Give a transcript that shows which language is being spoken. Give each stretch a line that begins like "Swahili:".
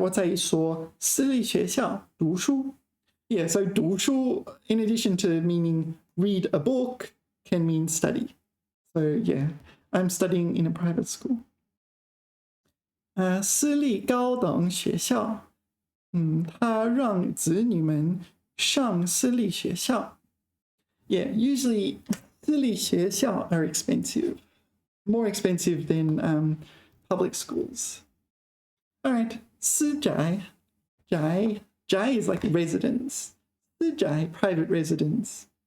Chinese: 我在一所私立学校读书.
English: Yeah, so 读书, in addition to meaning read a book, can mean study. So yeah, I'm studying in a private school.
Chinese: 私立高等学校. 他让子女们上私立学校.
English: Yeah, usually 私立学校 are expensive. More expensive than public schools. All right, 私宅. 宅 is like residence. 私宅, private residence.